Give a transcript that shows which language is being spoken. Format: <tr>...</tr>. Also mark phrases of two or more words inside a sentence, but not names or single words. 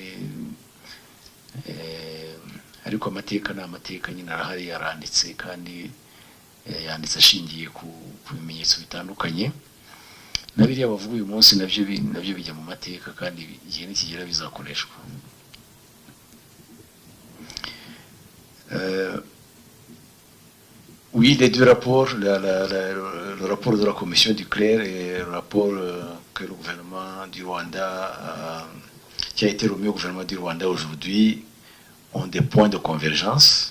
<rw>Ariko amateka ni amateka nyine, arahari, yaranditse, kandi yanditse ashingiye ku bimenyetso bitandukanye. Na biriya bavuga uyu munsi nabyo bijya mu mateka, kandi igihe nikigera bizakoreshwa.</rw> <fr>Oui, les deux rapports, le rapport de la commission du CLER et le rapport que le gouvernement du Rwanda, qui a été remis au gouvernement du Rwanda aujourd'hui, ont des points de convergence.</fr>